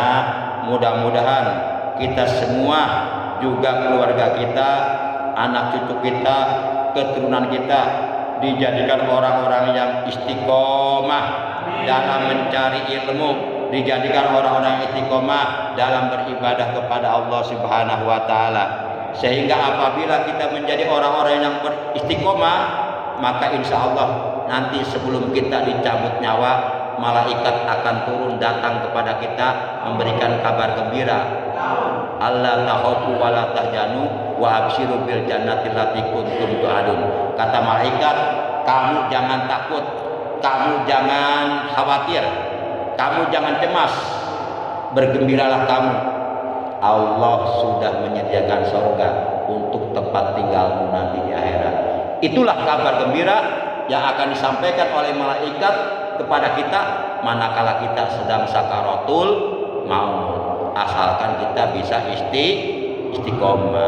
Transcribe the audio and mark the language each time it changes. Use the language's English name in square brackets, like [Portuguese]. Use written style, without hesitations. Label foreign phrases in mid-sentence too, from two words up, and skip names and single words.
[Indonesian] Mudah-mudahan kita semua, juga keluarga kita, anak cucu kita, keturunan kita dijadikan orang-orang yang istiqomah dalam mencari ilmu, dijadikan orang-orang yang istiqomah dalam beribadah kepada [Arabic] الله سبحانه وتعالى. [Indonesian] Sehingga apabila kita menjadi orang-orang yang beristiqomah, maka [Arabic] إن شاء الله [Indonesian] nanti sebelum kita dicabut nyawa, malaikat akan turun datang kepada kita memberikan kabar gembira. [Arabic] ألا تخافوا ولا تحزنوا وأبشروا بالجنة التي كنتم توعدون. [Indonesian] Kata malaikat, kamu jangan takut, kamu jangan khawatir, kamu jangan cemas, bergembiralah kamu. Allah sudah menyediakan surga untuk tempat tinggalmu nanti di akhirat. Itulah kabar gembira yang akan disampaikan oleh malaikat kepada kita manakala kita sedang sakaratul maut, asalkan kita bisa istiqomah.